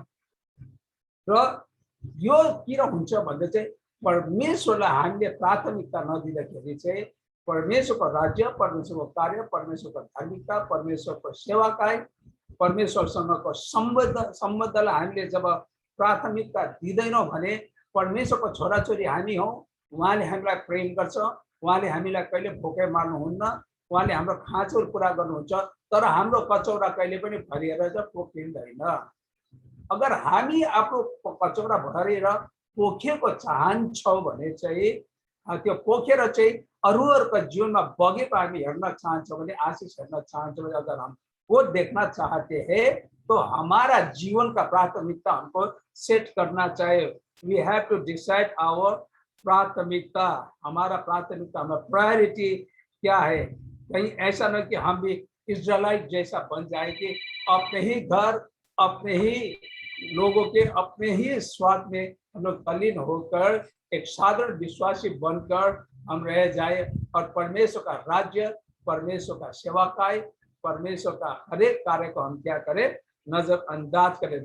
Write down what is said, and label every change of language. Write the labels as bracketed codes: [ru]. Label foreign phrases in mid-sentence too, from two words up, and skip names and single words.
[ne] र यो किन हुन्छ भन्दा चाहिँ परमेश्वरलाई हामीले प्राथमिकता नदिँदाखेरि चाहिँ परमेश्वरको राज्य, परमेश्वरको कार्य, परमेश्वरको धार्मिकता, परमेश्वरको सेवाकाई, परमेश्वरसँगको सम्बन्धलाई हामीले जब प्राथमिकता दिँदैनौँ भने परमेश्वरको छोराछोरी हामी हौँ, उहाँले हामीलाई प्रेम गर्छ, उहाँले हामीलाई कहिले भोकै मार्नुहुन्न, उहाँले हाम्रो खाँचोहरू पुरा गर्नुहुन्छ, तर हाम्रो कचौरा कहिले पनि भरिएर चाहिँ पोखिँदैन। अगर हामी आफ्नो कचौरा भरेर पोखेको चाहन्छौँ भने चाहिँ त्यो पोखेर चाहिँ अरूहरूको जीवनमा बगेको हामी हेर्न चाहन्छौँ भने, आशीष हेर्न चाहन्छौँ भने, [hi] अगर हम वो देखना चाहते हैं तो हमारा जीवन का प्राथमिकता हमको सेट करना चाहिए। [en] We have to decide our [hi] प्राथमिकता, हमारा प्राथमिकता, हमारा प्रायोरिटी क्या है। कहीं ऐसा न कि हम भी इजराइल जैसा बन जाए कि अपने ही घर, अपने ही लोगों के, अपने ही स्वार्थ में हम लोग तल्लीन होकर एक साधारण विश्वासी बनकर हम रह जाए और परमेश्वर का राज्य, परमेश्वर का सेवाकाय, परमेश्वर का हर एक कार्य को हम क्या करें, नजरअंदाज करें।